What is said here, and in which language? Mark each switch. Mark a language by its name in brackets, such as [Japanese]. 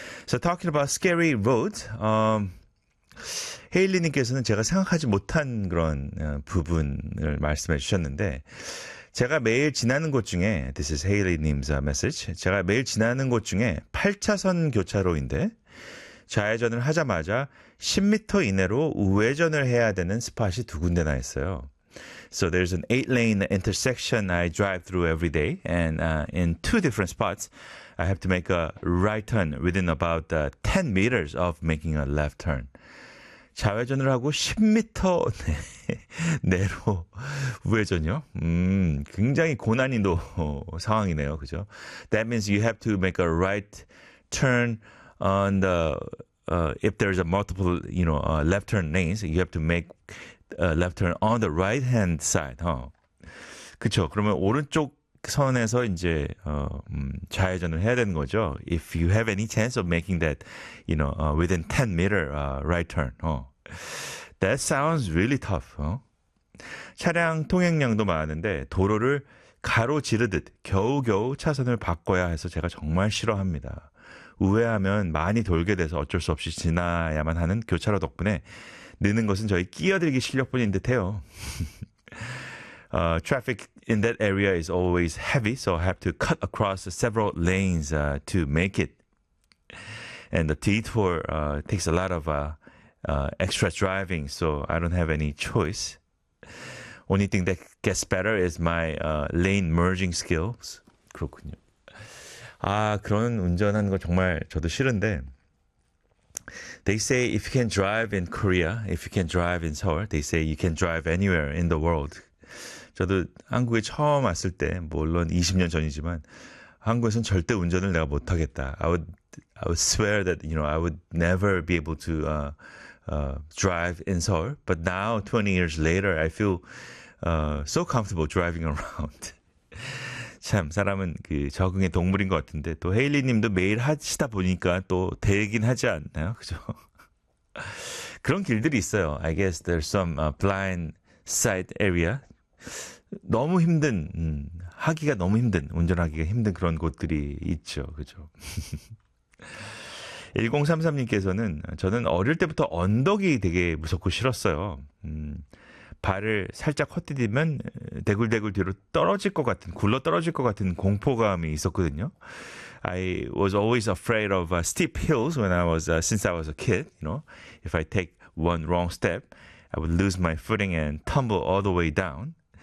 [English] So talking about scary roads, [Korean] 헤일리님께서는 제가 생각하지 못한 그런 부분을 말씀해 주셨는데 제가 매일 지나는 곳 중에 [English] This is Hailey님's message. [Korean] 제가 매일 지나는 곳 중에 8차선 교차로인데 좌회전을 하자마자 10m 이내로 우회전을 해야 되는 스팟이 두 군데나 있어요. [English] So there's an 8-lane intersection I drive through every day. And in two different spots, I have to make a right turn within about 10 meters of making a left turn. [Korean] 좌회전을 하고 10m 내로 우회전이요? 굉장히 고난이도 상황이네요. 그죠? [English] That means you have to make a right turn on the, if there's a multiple, you know, left turn lanes, you have to make a left turn on the right hand side. [Korean] 그쵸? 그러면 오른쪽 선에서 이제 좌회전을 해야 되는 거죠. [English] If you have any chance of making that, you know, within 10 meter right turn. That sounds really tough. [Korean] 차량 통행량도 많은데 도로를 가로지르듯 겨우겨우 차선을 바꿔야 해서 제가 정말 싫어합니다. 우회하면 많이 돌게 돼서 어쩔 수 없이 지나야만 하는 교차로 덕분에 느는 것은 저희 끼어들기 실력뿐인 듯해요. [English] traffic in that area is always heavy, so I have to cut across several lanes to make it. And the detour takes a lot of extra driving, so I don't have any choice. Only thing that gets better is my lane merging skills. [Korean] 그렇군요. 아, 그런 운전하는 거 정말 저도 싫은데 [English] They say if you can drive in Korea, if you can drive in Seoul, they say you can drive anywhere in the world. [Korean] 저도 한국에 처음 왔을 때, 물론 20년 전이지만 한국에서는 절대 운전을 내가 못하겠다. [English] I would swear that, you know, I would never be able to drive in Seoul. But now, 20 years later, I feel so comfortable driving around. [Korean] 참, 사람은 그 적응의 동물인 것 같은데 또 헤일리 님도 매일 하시다 보니까 또 되긴 하지 않나요? 그죠? 그런 길들이 있어요. [English] I guess there's some blind side area. [Korean] 너무 힘든, 하기가 너무 힘든, 운전하기가 힘든 그런 곳들이 있죠. 그죠? 1033님께서는 저는 어릴 때부터 언덕이 되게 무섭고 싫었어요. 발을 살짝 헛디디면 대굴대굴 뒤로 떨어질 것 같은, 굴러 떨어질 것 같은 공포감이 있었거든요. [English] I was always afraid of steep hills when I was since I was a kid. You know, if I take one wrong step, I would lose my footing and tumble all the way down.